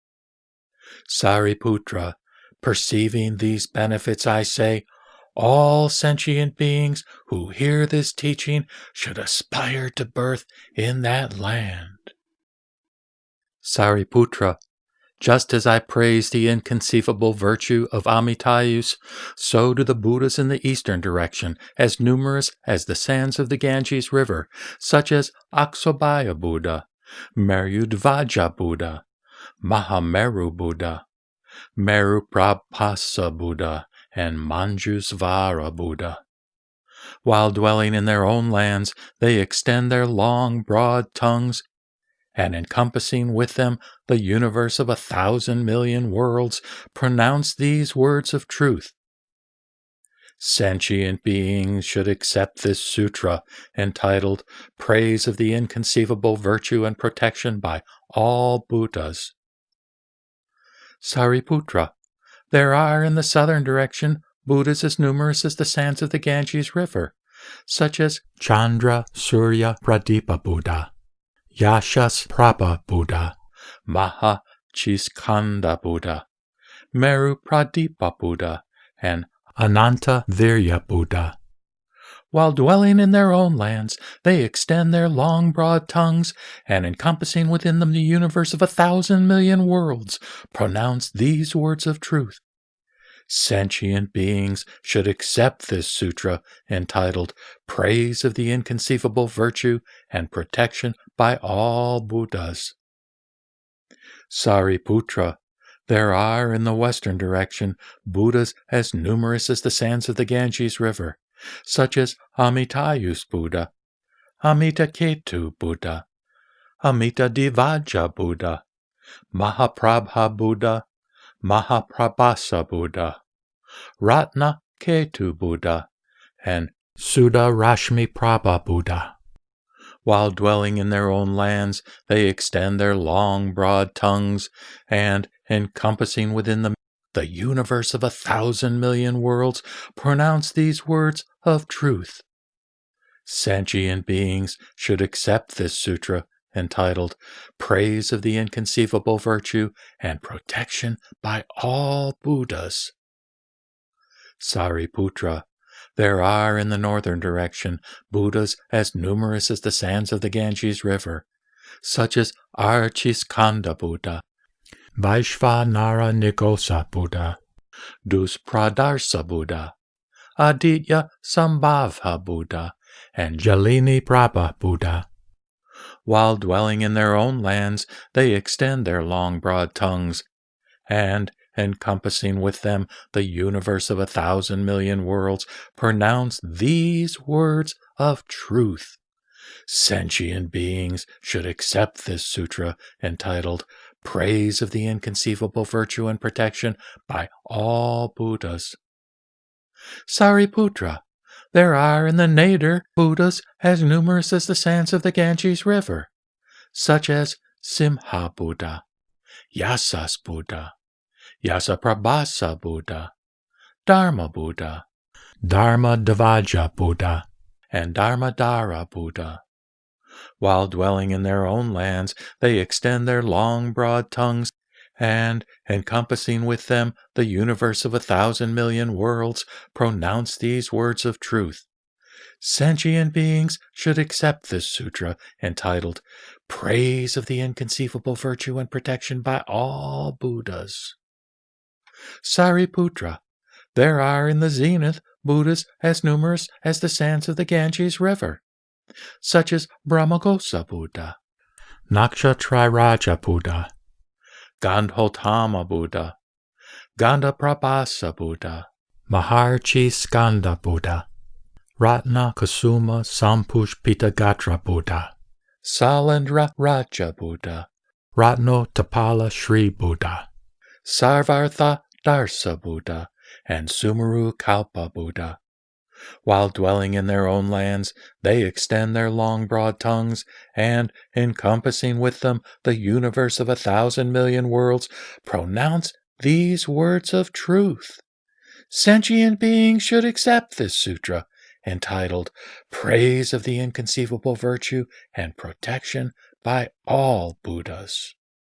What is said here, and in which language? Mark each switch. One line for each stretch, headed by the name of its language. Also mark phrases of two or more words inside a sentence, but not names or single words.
English: Sariputra, perceiving these benefits, I say, all sentient beings who hear this teaching should aspire to birth in that land. Sariputra, just as I praise the inconceivable virtue of Amitayus, so do the Buddhas in the eastern direction, as numerous as the sands of the Ganges River, such as Aksobhaya Buddha, Merudvaja Buddha, Mahameru Buddha, Meruprabhasa Buddha, and Manjusvara Buddha. While dwelling in their own lands, they extend their long, broad tongues, and encompassing with them the universe of 1,000 million worlds, pronounce these words of truth. Sentient beings should accept this sutra, entitled Praise of the Inconceivable Virtue and Protection by All Buddhas. Sariputra, there are in the southern direction Buddhas as numerous as the sands of the Ganges River, such as Chandra Surya Pradipa Buddha, Yashas Prabha Buddha, Maha Chiskanda Buddha, Meru Pradipa Buddha, and Ananta Virya Buddha. While dwelling in their own lands, they extend their long, broad tongues, and encompassing within them the universe of 1,000 million worlds, pronounce these words of truth. Sentient beings should accept this sutra entitled Praise of the Inconceivable Virtue and Protection by All Buddhas. Sariputra, there are in the western direction Buddhas as numerous as the sands of the Ganges River, such as Amitayus Buddha, Amitayus Buddha, Amitayus Buddha, Mahaprabha Buddha, Mahaprabhasa Buddha, Ratnaketu Buddha, and Sudarashmi Prabha Buddha. While dwelling in their own lands, they extend their long, broad tongues, and, encompassing within them the universe of 1,000 million worlds, pronounce these words of truth. Sentient beings should accept this sutra entitled Praise of the Inconceivable Virtue and Protection by All Buddhas. Sariputra, there are in the northern direction Buddhas as numerous as the sands of the Ganges River, such as Archiskanda Buddha, Vaishvanara Nigosa Buddha, Duspradarsa Buddha, Aditya Sambhavha Buddha, and Jalini Prabha Buddha. While dwelling in their own lands, they extend their long, broad tongues, and, encompassing with them the universe of 1,000 million worlds, pronounce these words of truth. Sentient beings should accept this sutra entitled Praise of the Inconceivable Virtue and Protection by All Buddhas. Sariputra, there are in the nadir Buddhas as numerous as the sands of the Ganges River, such as Simha Buddha, Yasas Buddha, Yasaprabhasa Buddha, Dharma Buddha, Dharmadavaja Buddha, and Dharmadhara Buddha. While dwelling in their own lands, they extend their long, broad tongues, and, encompassing with them the universe of 1,000 million worlds, pronounce these words of truth. Sentient beings should accept this sutra entitled Praise of the Inconceivable Virtue and Protection by All Buddhas. Sariputra, there are in the zenith Buddhas as numerous as the sands of the Ganges River, such as Brahmagosa Buddha, Nakshatriraja Buddha, Gandhotama Buddha, Gandhaprabhasa Buddha, Maharchi Skanda Buddha, Ratna Kasuma Sampushpitagatra Buddha, Salendra Raja Buddha, Ratnotapala Shri Buddha, Sarvartha Darsa Buddha, and Sumeru Kalpa Buddha. While dwelling in their own lands, they extend their long, broad tongues, and, encompassing with them the universe of 1,000 million worlds, pronounce these words of truth. Sentient beings should accept this sutra, entitled Praise of the Inconceivable Virtue and Protection by All Buddhas.